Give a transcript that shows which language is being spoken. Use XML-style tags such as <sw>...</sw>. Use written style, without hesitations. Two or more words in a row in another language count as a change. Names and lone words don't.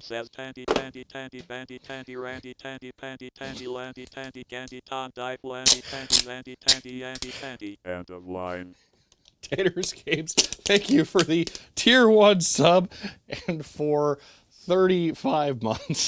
<en>says Tandy Tandy Tandy Bandy Tandy Randy Tandy Pandy Tandy Landy Tandy Gandy Ton Dipe Landy Tandy Landy Tandy Andy Tandy. End of line. Taterscapes, thank you for the tier 1 sub and for 35 months.</en>